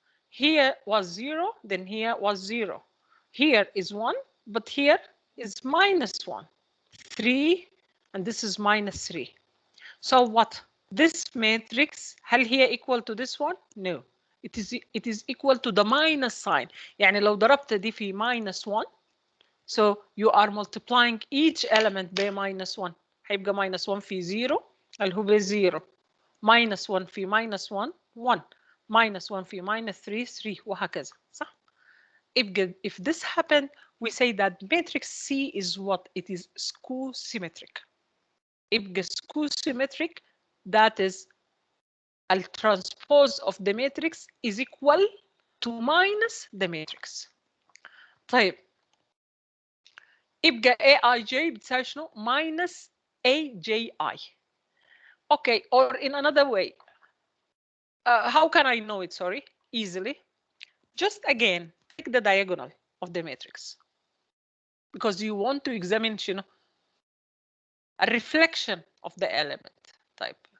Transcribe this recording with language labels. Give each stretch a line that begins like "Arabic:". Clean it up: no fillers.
English: Here was 0, then here was 0. Here is 1, but here is minus 1. 3, and this is minus 3. So what? this matrix
Arabic: هل هي
English: equal to this one? No. It is equal to the minus sign.
Arabic: يعني لو ضربت دي في
English: minus 1, so you are multiplying each element by minus 1.
Arabic: هيبقى minus 1 في 0 اللي هو ب 0.
English: minus 1 في minus 1 1. minus 1 في minus 3 3
Arabic: وهكذا صح؟
English: If this happened, we say that matrix C is what? It is skew symmetric.
Arabic: يبقى
English: skew symmetric, that is the transpose of the matrix is equal to minus the matrix.
Arabic: طيب يبقى AIJ بتساوي شنو؟ minus AJI.
English: Okay, or in another way, how can I know it? Sorry, easily. Just again, take the diagonal of the matrix because you want to examine, you know, a reflection of the element type.